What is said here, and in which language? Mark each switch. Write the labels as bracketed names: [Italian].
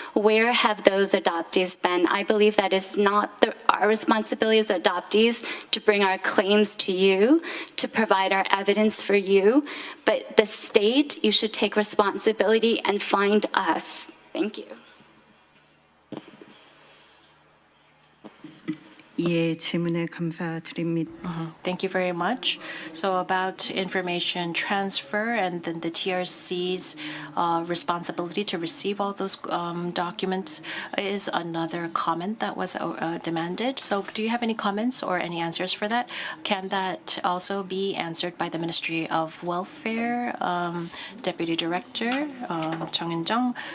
[English] Where have those adoptees been? I believe that is not our responsibility as adoptees to bring our claims to you, to provide our evidence for you, but the state, you should take responsibility and find us. Thank you. [Korean] 예, 질문에 감사드립니다. [English] Thank you very much. So about information transfer and then the TRC's responsibility to receive all those documents is another comment that was demanded. So do you have any comments or any answers for that? Can that also be answered by the Ministry of Welfare, Deputy Director Chung In-jung?